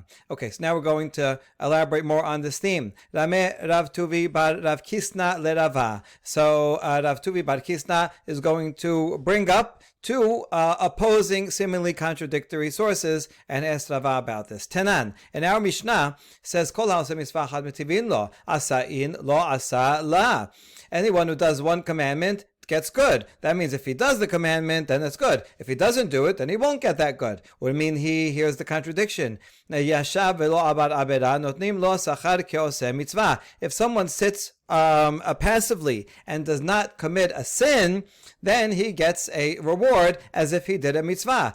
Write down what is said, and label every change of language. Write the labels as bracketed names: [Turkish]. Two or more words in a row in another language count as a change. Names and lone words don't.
[English] Okay, so now we're going to elaborate more on this theme. [Aramaic] Rame Rav Tuvi bar Rav Kisna le Rava. [English] So Rav Tuvi bar Kisna is going to bring up two opposing, seemingly contradictory sources and ask Rava about this. Tenan, and our Mishnah says, [Hebrew] Kol ha'aseh mitzvah chad metivin lo, asa'in lo asa la. [English] Anyone who does one commandment gets good. That means if he does the commandment, then it's good. If he doesn't do it, then he won't get that good. What do you mean? Here's the contradiction. If someone sits passively and does not commit a sin, then he gets a reward as if he did a mitzvah.